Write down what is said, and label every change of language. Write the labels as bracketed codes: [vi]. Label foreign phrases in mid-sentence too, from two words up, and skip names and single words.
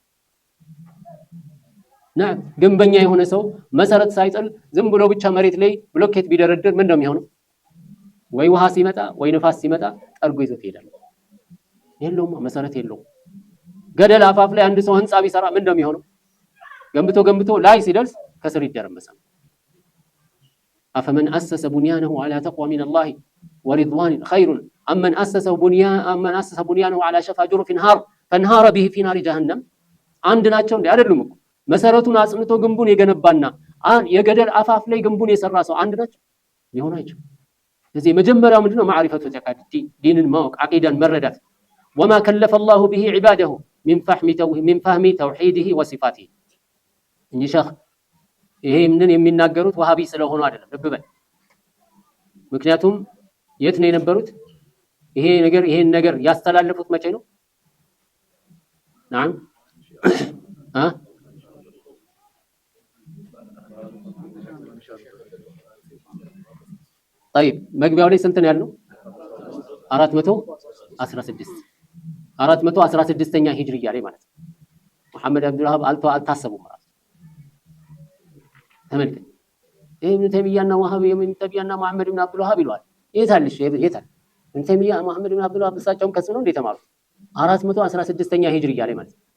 [am] ና ግንበኛ የሆነ ሰው መሰረት ሳይጥል ዝም ብሎ ብቻ መሬት ላይ ብሎኬት ቢደረድር ምን እንደሚሆነው ወይ ውሃ ሲመጣ ወይ ንፋስ ሲመጣ ጠርጎ ይዞት ይሄዳል የለውም መሰረት የለውም ገደል አፋፍ ላይ አንድ ሰው ህንጻ ቢሰራ ምን እንደሚሆነው ገንብቶ ላይ ሲደርስ ከስር ይደረመሳል [ar] أفمن أسس بنيانه على تقوى من الله ورضوان خير أمن أسس بنيانه على شفا جرف نهار فانهار به في نار جهنم عندنا تشون [am] አይደሉም እኮ መሰረቱን አጽንቶ ግንቡን የገነባና የገደል አፋፍ ላይ ግንቡን የሰራ ሰው አንድ ናቸው ሊሆን አይችልም ስለዚህ መጀመሪያው ምንድነው [ar] معرفة الاعتقاد [am] ዲንን ማወቅ አቂዳን መረዳት [ar] وما كلف الله به عباده من فهم توحيده وصفاته [am] እንጂ ሸህ ይሄ ምንን የሚናገሩት ወሃቢ ስለሆኑ አይደለም ልብ በል ምክንያቱም የት ነው የነበሩት ይሄን ነገር ያስተላለፉት መቼ ነው نعم طيب መግቢያው ላይ ስንት ነው ያለው 416ኛ ሂጅሪያ ላይ ማለት ነው መሐመድ አብዱል ወሃብ አልታሰቡም ማለት ተመልከት ኢብኑ ተይሚያና ወሃቢ ኢብኑ ተይሚያና መሐመድ ኢብኑ አብዱል ወሃብ ይሏል የታልሽ የታል ኢብኑ ተይሚያ መሐመድ ኢብኑ አብዱል ወሃብ እሳቸውም ከሱ ነው እንደ ተማሩት 416ኛ ሂጅሪያ ላይ ማለት